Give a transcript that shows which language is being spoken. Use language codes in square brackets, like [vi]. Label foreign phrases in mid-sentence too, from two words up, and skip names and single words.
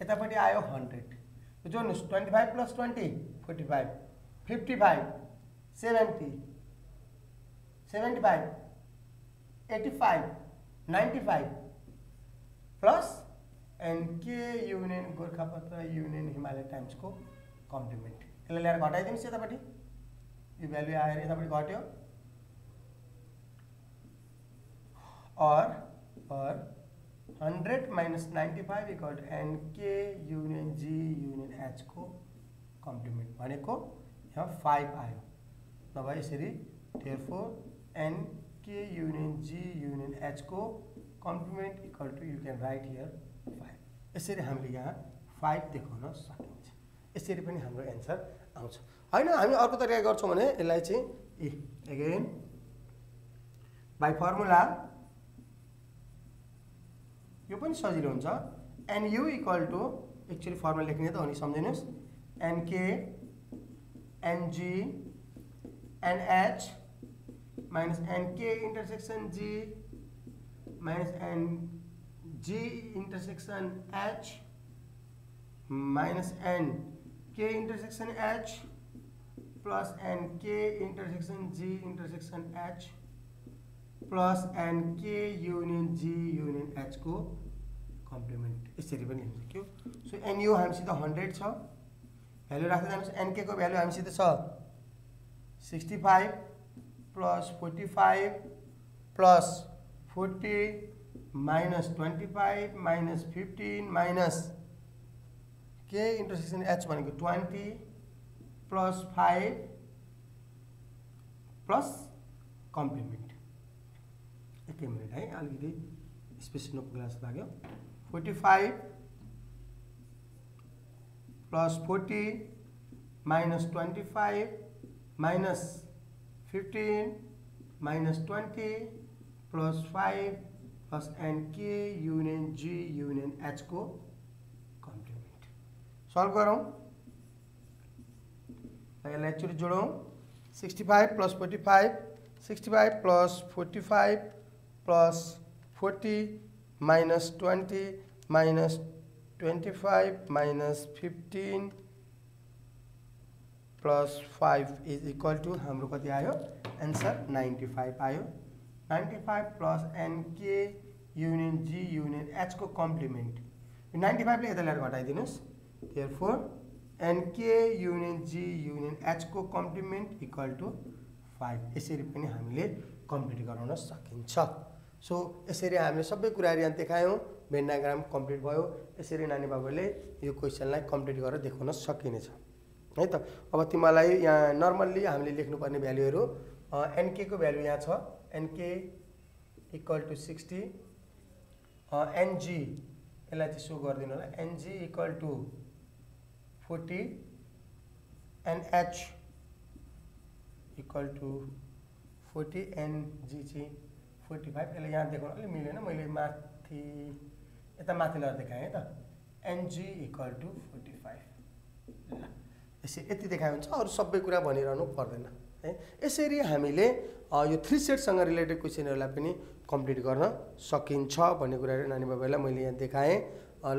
[ne] यतापट्टि आयो 100 जोड्नुहोस्। [en] 25 plus 20 45 55 70 75 85 95 plus NK union Gorkhapatra union Himalayan Times's complement. [ne] यसलाई ल्याएर घटाइदिनुहोस् यतापट्टि। यो भ्यालु आएर यतापट्टि घट्यो। [en] और 100 minus 95 equal to NK union G union H [ne] को कम्प्लिमेन्ट भनेको यहाँ 5 आयो। नभए यसरी [en] therefore NK union G union H को complement equal to you can write here 5. [ne] यसरी हामीले यहाँ 5 देखाउन सकिन्छ। यसरी पनि हाम्रो एन्सर आउँछ। होइन हामी अर्को तरिका गर्छौँ भने यसलाई चाहिँ [en] again by formula [ne] यो पनि सजिलो हुन्छ। [en] NU equal to actually formula [ne] लेख्ने त हो नि, सम्झिनुहोस्। [en] NK NG NH minus NK intersection G minus NG intersection H minus NK intersection H plus NK intersection G intersection H plus NK union G union H को कम्प्लिमेन्ट। [ne] यसरी पनि लेख्न सक्यो। सो NU हामीसित 100 छ, भ्यालु राख्दै जानुहोस्। NK को भ्यालु हामीसित छ [en] 65 plus 45 plus 40 minus 25 minus 15 minus K intersection H भनेको 20 plus 5 plus complement। [ne] एक मिनट है, अलिकति स्पेस नोको ग्लास लाग्यो। [en] 45 plus 40 minus 25 minus 15 minus 20 plus 5 plus NK union G union H को कम्प्लिमेन्ट। [ne] सल्भ गरौँ। यसलाई एकचोटि जोडौँ। [en] 65 plus 45 65 plus 45 plus 40 minus 20 minus 25 minus 15 plus 5 is equal to [ne] हाम्रो कति आयो? एन्सर 95 आयो। [en] 95 plus NK union G union H को कम्प्लिमेन्ट। [ne] 95 ले यता ल्याएर घटाइदिनुहोस्। [en] therefore NK union G union H को complement equal to 5. [ne] यसरी पनि हामीले कम्प्लिट गराउन सकिन्छ। सो यसरी हामीले सबै कुराहरु यहाँ देखायौं। भेन डायग्राम कम्प्लिट भयो। यसरी नानी बाबुले यो क्वेशनलाई कम्प्लिट गरेर देखाउन सकिनेछ है त। अब तिमीलाई यहाँ नर्मल्ली हामीले लेख्नुपर्ने भ्यालुहरु NK को भ्यालु यहाँ छ। [en] NK equal to 60 NG [ne] यसलाई चाहिँ सो गर्दिनु होला। [en] NG equal to 40 NH equal to 40 NG चाहिँ 45। [ne] यसलाई यहाँ देखाउन अलि मिलेन, मैले माथि यता माथि लगाएर देखाएँ है त। [en] NG equal to 45. [ne] ल यति देखाए हुन्छ, अरु सबै कुरा भनिरहनु पर्दैन है। यसरी हामीले यो 3 सेटसँग रिलेटेड क्वेशनहरुलाई पनि कम्प्लिट गर्न सकिन्छ भन्ने कुराहरु नानी बाबुलाई मैले यहाँ देखाएँ।